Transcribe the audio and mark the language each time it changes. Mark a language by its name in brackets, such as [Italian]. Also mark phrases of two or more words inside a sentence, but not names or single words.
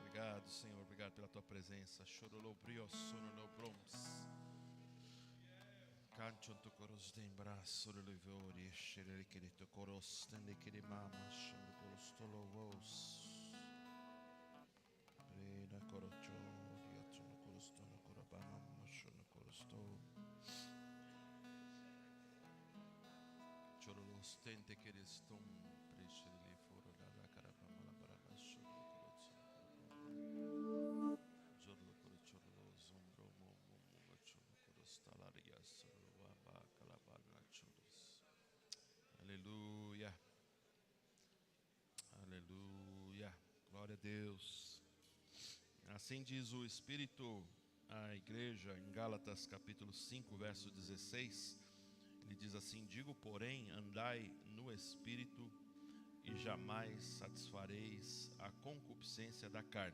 [Portuguese] Obrigado, Senhor. Obrigado pela tua presença. Chorolou brio sono no broms. Cancho tu coros de embraço de livori, xerere que tu coros tende que de mama, chando coros tolovos. Preda corocho, diatro no coros tono corabama, mochono coros to. Chorolos tente que restum, preche de li foro da carabama la baraba, choro coros. Jorlo coros chorlo zombro momo mochono coros talaria soro waba calabala choros. Aleluia. Aleluia. Glória a Deus. Assim diz o Espírito à igreja em Gálatas capítulo 5, verso 16. Ele diz assim: digo, porém, andai no Espírito e jamais satisfareis a concupiscência da carne.